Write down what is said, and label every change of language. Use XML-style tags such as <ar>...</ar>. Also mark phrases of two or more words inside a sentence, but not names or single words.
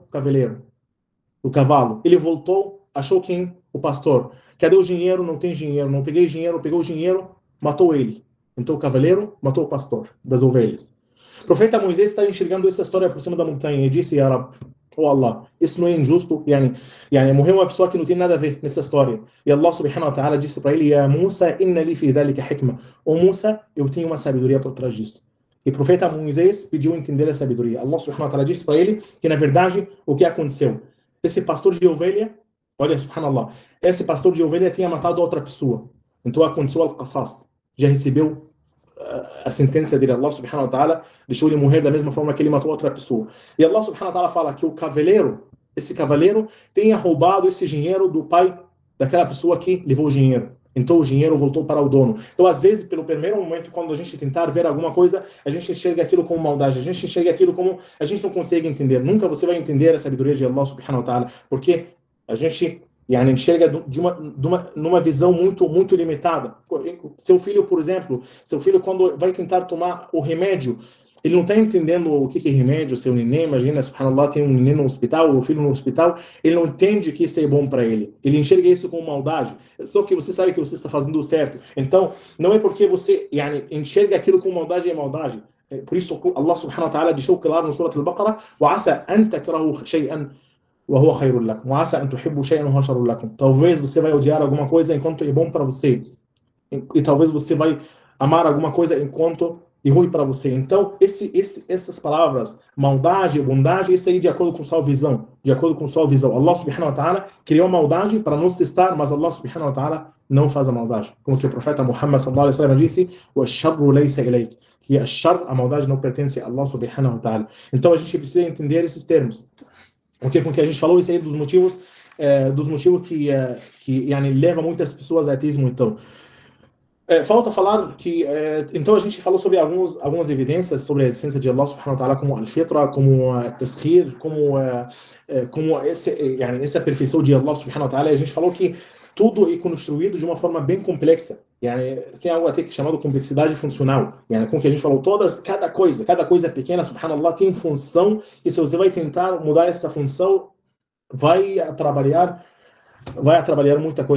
<pt>O cavaleiro. O cavalo. Ele voltou, achou quem? O pastor. Cadê o dinheiro? Não tem dinheiro. Não peguei dinheiro, pegou o dinheiro, matou ele. Então o cavaleiro matou o pastor das ovelhas. O profeta Moisés está enxergando essa história por cima da montanha e disse,</pt> <ar>يا رب, oh Allah,</ar> <pt>isso não é injusto. Morreu uma pessoa que não tem nada a ver nessa história. E</pt> <ar>الله سبحانه وتعالى</ar> <pt>disse para ele,</pt> <ar>يا موسى إن لي في ذلك حكمة.</ar> <pt>Oh Musa, eu tenho uma sabedoria por trás disso. E o profeta Moisés pediu entender a sabedoria.</pt> <ar>الله سبحانه وتعالى</ar> <pt>disse para ele que na verdade o que aconteceu? Esse pastor de ovelha, olha, subhanallah, esse pastor de ovelha tinha matado outra pessoa. Então aconteceu al-Qasas. Já recebeu a sentença dele.</pt> <ar>الله سبحانه وتعالى</ar> <pt>deixou ele morrer da mesma forma que ele matou outra pessoa. E</pt> <ar>الله سبحانه وتعالى</ar> <pt>fala que esse cavaleiro, tenha roubado esse dinheiro do pai daquela pessoa que levou o dinheiro. Então o dinheiro voltou para o dono. Então, às vezes, pelo primeiro momento, quando a gente tentar ver alguma coisa, a gente enxerga aquilo como maldade, a gente enxerga aquilo como a gente não consegue entender. Nunca você vai entender a sabedoria de</pt> <ar>الله سبحانه وتعالى,</ar> <pt>porque a gente enxerga numa visão muito limitada. Seu filho, por exemplo, seu filho quando vai tentar tomar o remédio, ele não está entendendo o que é remédio, seu neném, imagina, subhanallah, tem um neném no hospital, o filho no hospital, ele não entende que isso é bom para ele. Ele enxerga isso como maldade. Só que você sabe que você está fazendo o certo. Então, não é porque você enxerga aquilo como maldade é maldade. Por isso,</pt> <ar>الله سبحانه وتعالى</ar> <pt>deixou claro no Surah Al-Baqarah:</pt> <ar>وَعَسَى أَن تَكْرَهُوا شَيْئًا وَهُوَ خَيْرٌ لَكُمْ وَعَسَى أَن تُحِبُّوا شَيْئًا وَهُوَ شَرٌّ لَكُمْ.</ar> <pt>Talvez você vai odiar alguma coisa enquanto é bom para você. E talvez você vai amar alguma coisa enquanto é ruim para você. Então, essas palavras, maldade, bondade, isso aí de acordo com sua visão. De acordo com sua visão.</pt> <ar>الله سبحانه وتعالى</ar> <pt>criou a maldade para nos testar, mas</pt> <ar>الله سبحانه وتعالى</ar> <pt>não faz a maldade. Como que o profeta Muhammad</pt> <ar>صلى الله عليه وسلم</ar> <pt>disse:</pt> <ar>وَالشَّرُّ لَيْسَ إِلَيْكَ.</ar> <pt>Que a maldade não pertence a</pt> <ar>الله سبحانه وتعالى.</ar> <pt>Então, a gente precisa entender esses termos. Porque com que a gente falou isso aí dos motivos que leva muitas pessoas ao ateísmo. Então, falta falar que então a gente falou sobre algumas evidências sobre a existência de</pt> <ar>الله سبحانه وتعالى,</ar> <pt>como al-fitra, como taskhir, como essa perfeição de</pt> <ar>الله سبحانه وتعالى.</ar> <pt>A gente falou que tudo é construído de uma forma bem complexa. Tem algo até que é chamado complexidade funcional. Como que a gente falou, cada coisa pequena, subhanallah, tem função, e se você vai tentar mudar essa função, vai trabalhar muita coisa.</pt>